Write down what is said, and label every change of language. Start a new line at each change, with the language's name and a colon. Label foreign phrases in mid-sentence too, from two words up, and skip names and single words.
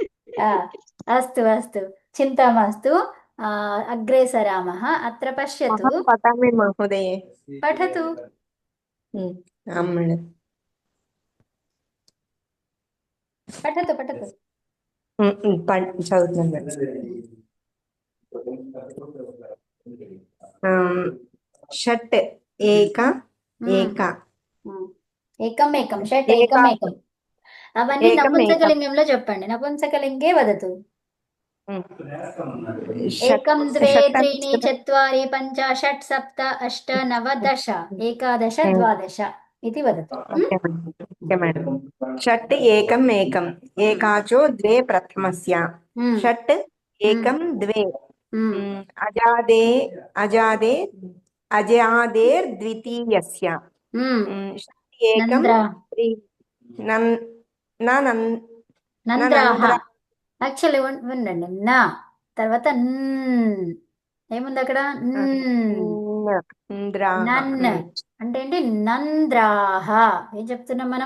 Sanskrit: अस्तु अस्तु, चिन्ता मास्तु। अग्रे सरामः। अत्र पश्यतु। अहं पठामि महोदये। पठतु। आं मैडम्। पठतु पठतु।
Telugu: चదువుతున్నాను మేడం.
Sanskrit: షట్ ఏక ఏక ఏకం ఏకం, షట్ ఏక ఏకం ఏకం. అవన్నీ ఏకం ఏకం.
Telugu: నపుంసకలింగంలో చెప్పండి.
Sanskrit: నపుంసకలింగే వదతు. షట్ ఏకం ద్వే షట్ త్రీణి చత్వారి పంచ షట్ సప్త అష్ట నవ దశ ఏకాదశ ద్వాదశ इति वदतु।
English: OK madam.
Sanskrit: षट् एकम् एकम् एकाचो द्वे प्रथमस्य षट् एकं द्वे अजादे अजादे अजादेर्द्वितीयस्य षट् एकं నంద్రాహ.
Telugu: యాక్చువల్లీ ఉండండి, నా తర్వాత ఏముంది అక్కడ? నన్ అంటే ఏంటి? నంద్రాహ. ఏం చెప్తున్నాం మనము?